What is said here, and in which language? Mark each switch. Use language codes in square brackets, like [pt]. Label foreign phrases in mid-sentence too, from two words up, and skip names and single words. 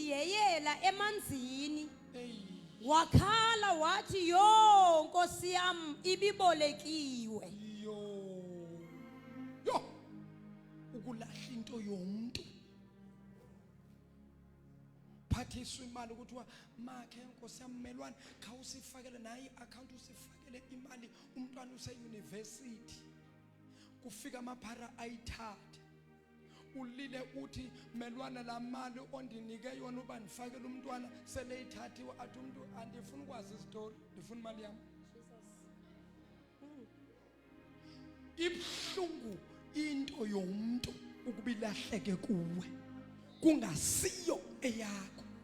[xh] insimbi yeyela emanzini wakhala wathi yo nkosi yam ibibolekiwe. Yo ukulahla into yomuntu phathiswa imali ukuthiwa makhe nkosi yammelwane khawusifakele naye account usifakele imali umntwana use-university kufika amaphara ayithathe ulile uthi melwana la mali ondinike yona uba ndifakele umntwana seleyithathiwe athi umuntu andifuna ukwazi isitori ndifuna imali yami. Ibhlungu into yomuntu ukuba ilahleke kuwe kungasiyo eyakho.